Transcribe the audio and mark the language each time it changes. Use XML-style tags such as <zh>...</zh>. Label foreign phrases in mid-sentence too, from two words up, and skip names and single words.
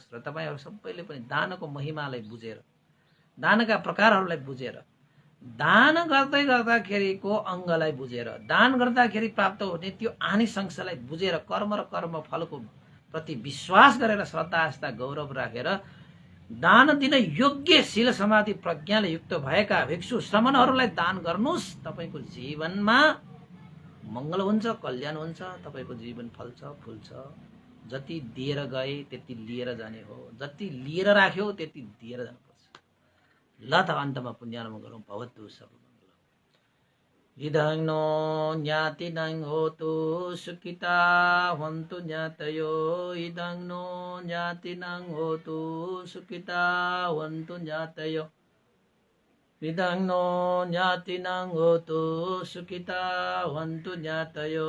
<ne>र तपाईहरु सबैले पनि दानको महिमालाई बुझेर, दानका प्रकारहरूलाई बुझेर, दान गर्दै गर्दाखेरिको अङ्गलाई बुझेर, दान गर्दाखेरि प्राप्त हुने त्यो आनिसंशलाई बुझेर, कर्म र कर्म फलको प्रति विश्वास गरेर, श्रद्धा आस्था गौरव राखेर दान दिन योग्य शील समाधि प्रज्ञाले युक्त भएका भिक्षु श्रमणहरूलाई दान गर्नुस्। तपाईको जीवनमा मंगल हुन्छ, कल्याण हुन्छ, तपाईको जीवन फल्छ, फुल्छ। जति दिएर गए त्यति लिएर जाने हो, जति लिएर राख्यो त्यति दिएर जानुपर्छ। ल त अन्तमा पुण्यानुम गरौँ।</ne> <pi>भवतु सब मंगल। इदं नो ज्ञातिनं होतु सुखिता हन्तु ज्ञातयो। इदं नो ज्ञातिनं होतु सुखिता हन्तु ज्ञातयो। इदं नो ज्ञातिनं होतु सुखिता हन्तु ज्ञातयो।</pi>